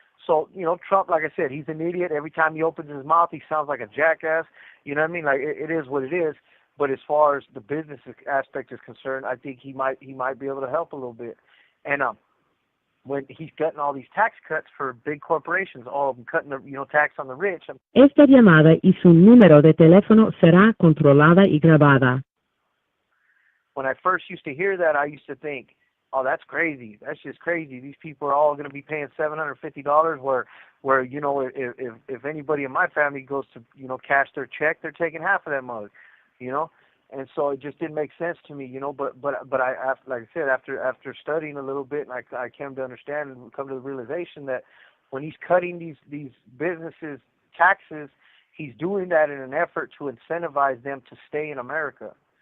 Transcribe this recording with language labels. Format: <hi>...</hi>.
<en>So, you know, Trump, like I said, he's an idiot. Every time he opens his mouth, he sounds like a jackass. You know what I mean? Like, it is what it is. But as far as the business aspect is concerned, I think he might be able to help a little bit. And when he's cutting all these tax cuts for big corporations, all of them cutting the, you know, tax on the rich.</en> <es>Esta llamada y su número de teléfono será controlada y grabada.</es> <en>When I first used to hear that, I used to think, oh, that's crazy. That's just crazy. These people are all going to be paying $750 where you know, if anybody in my family goes to, you know, cash their check, they're taking half of that mug, you know? And so it just didn't make sense to me, you know, but I, like I said, after studying a little bit, and I came to understand and come to the realization that when he's cutting these businesses taxes, he's doing that in an effort to incentivize them to stay in America.</en>